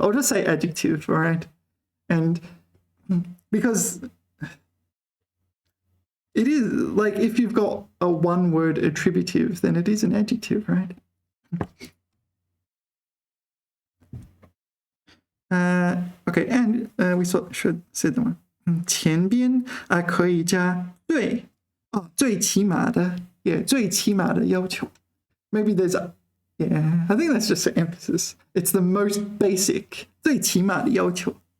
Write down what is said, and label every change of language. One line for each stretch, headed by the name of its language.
English: I'll just say adjective, all right? And because it is like if you've got a one-word attributive, then it is an adjective, right? Okay, and we should say the one.
Chinese: 前边可以加对最起码的 yeah 最起码的要求.
English: Maybe there's yeah, I think that's just an emphasis. It's the most basic
Chinese: 最起码的要求.